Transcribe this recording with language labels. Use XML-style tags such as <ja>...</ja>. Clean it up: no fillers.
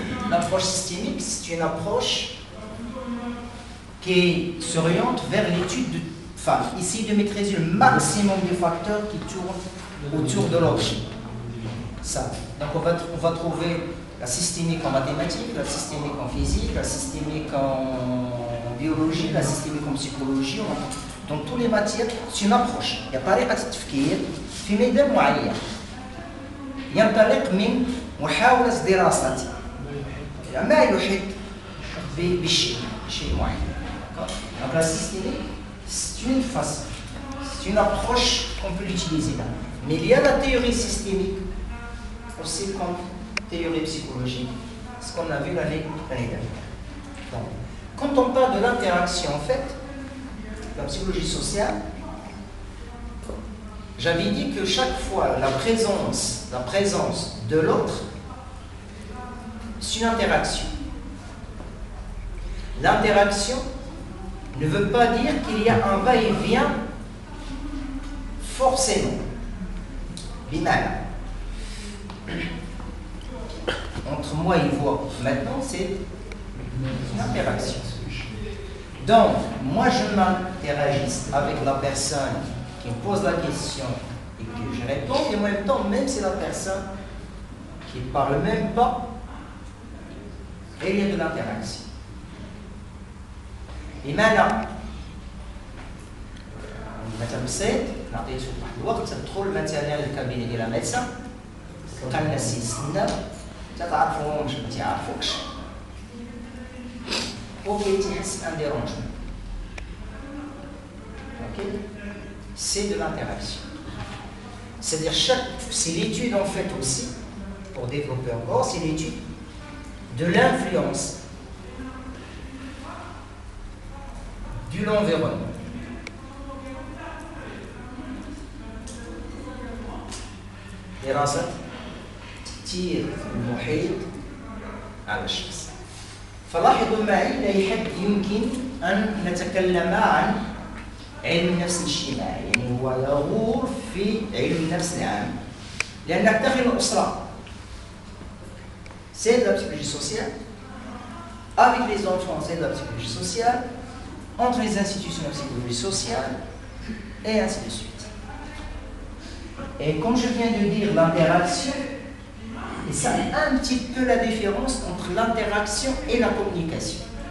<fr>L'approche systémique, c'est une approche qui s'oriente vers l'étude de, enfin, essayer de maîtriser le maximum de facteurs qui tournent autour de l'objet. Ça. Donc on va trouver la systémique en mathématiques, la systémique en physique, la systémique en biologie, la systémique en psychologie. Dans toutes les matières, c'est une approche. Il y a</fr> <ar>طريقة التفكير في ميدان معين. ينطلق من محاولة دراسة ما يحيط بشيء معين.</ar> <fr>Donc la systémique, c'est une façon, c'est une approche qu'on peut l'utiliser là. Mais il y a la théorie systémique aussi comme théorie psychologique, ce qu'on a vu l'année dernière. Donc, quand on parle de l'interaction, en fait, la psychologie sociale, j'avais dit que chaque fois la présence de l'autre, c'est une interaction. L'interaction ne veut pas dire qu'il y a un va-et-vient forcément. Bimal. Entre moi et vous, maintenant, c'est une interaction. Donc, moi, je m'interagis avec la personne qui me pose la question et que je réponds, et en même temps, même si la personne qui ne parle même pas, il y a de l'interaction.</fr> <ar>بمعنى مثلا بسيط نعطيك واحد الوقت تدخل مثلا للكابينه ديال ميدسان تلقى الناس يستناو ما تعرفوهمش ما تيعرفوكش وكي تحس ان ديرونجمون.</ar> <fr>Ok, c'est de l'interaction. C'est-à-dire c'est l'étude en fait aussi, pour développer encore, c'est l'étude de l'influence de l'environnement.</fr> <ar>دراسة تأثير المحيط على الشخص. فلاحظوا معي لا يحب يمكن أن نتكلم عن علم النفس الاجتماعي، يعني هو يغور في علم النفس العام، لأنك داخل الأسرة.</ar> <fr>C'est de la psychologie sociale. Avec les enfants, c'est de la psychologie sociale. Entre les institutions de la psychologie sociale, et ainsi de suite. Et comme je viens de dire, l'interaction, et ça un petit peu la différence entre l'interaction et la communication.</fr>